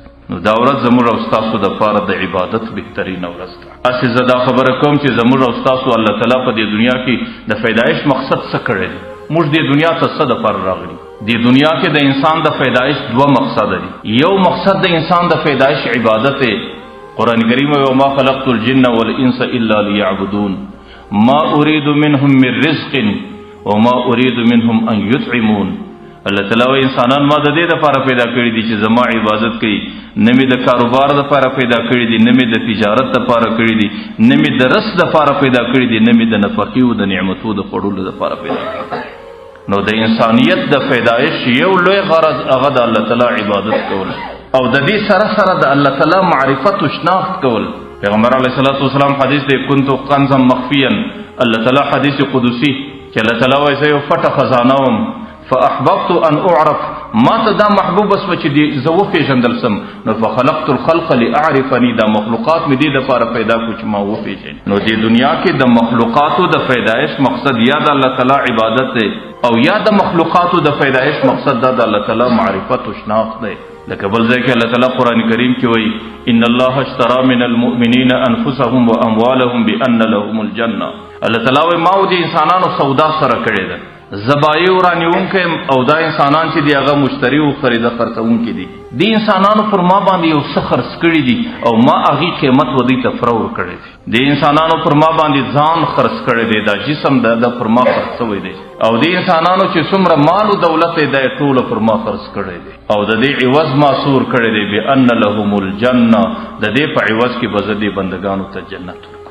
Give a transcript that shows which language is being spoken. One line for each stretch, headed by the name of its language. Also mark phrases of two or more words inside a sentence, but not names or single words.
Pashto: نو دا ورځ زموږ او ستاسو دپاره د عبادت بهترینه ورځ ده. هسې زه دا خبره کوم چې زموږ او ستاسو الله تعالی په دې دنیا کې د پیدایش مقصد څه کړی دی؟ موږ دې دنیا ته څه دپاره راغلي؟ دی دنیا کې د انسان د پیدایش دوه مقصد دي. یو مقصد د انسان د پیدایش عبادت دی.
Arabic: قرآن کریم وما خلقت الجن والانس الا ليعبدون ما اريد منهم من رزق وما اريد منهم ان يطعمون.
Pashto: الله تعالی انسانان ما د دې لپاره پیدا کړی دي چې زما عبادت کوي، نه مې د کاروبار لپاره پیدا کړی دي، نه مې د تجارت لپاره کړی دي، نه مې د رزق لپاره پیدا کړی دي، نه مې د نفقې او د نعمتو د خوړلو لپاره پیدا کړی دي. نو د انسانیت د پیدایش یو لوی غرض هغه د الله تعالی عبادت کول او د دې سره سره د الله تعالی معرفت او شناخت کول. پیغمبر
Arabic: علیه الصلاۃ والسلام
Pashto: حدیث دی
Arabic: كنت کنزا مخفیا،
Pashto: الله تعالی حدیث قدسی چې الله تعالی وایي زه یو پټه خزانه وم
Arabic: فاحببت ان اعرف،
Pashto: ما ته دا محبوب اسو چې دی زه وپېژندل سم. نو
Arabic: فخلقت الخلق لاعرفني،
Pashto: دا مخلوقات مې دې دپاره پیدا کړو چې ما وپېژني. نو دې دنیا کې د مخلوقاتو د پیدایش مقصد یا د الله تعالی عبادت دی او یا د مخلوقاتو د پیدایش مقصد دا د الله تعالی معرفت او شناخت دی. لکه بل ځای کې الله تعالی قرآن کریم کې وایي
Arabic: ان الله اشترى من المؤمنین انفسهم واموالهم بان لهم الجنه.
Pashto: الله تعالی وایي ما د انسانانو سودا سره کړې ده، زبایو رانیونکې او دا انسانان چې دی هغه مشتری او خریده خرڅونکي دي. دی انسانانو پر ما باندې یو څه خرڅ کړي دي او ما هغې قیمت ودی ته فرور کړی دی. دی انسانانو پر ما باندې ځان خرڅ کړی دی، دا جسم د پر ما خرڅ شوی دی او دی انسانانو چې څومره مال او دولت دی دا ټوله پر ما خرڅ کړی دی او د دې عوض ماسور کړی دی
Arabic: بان لهم الجنه،
Pashto: د دې په عوض کې به زه دې بندګانو ته جنت ورکوم.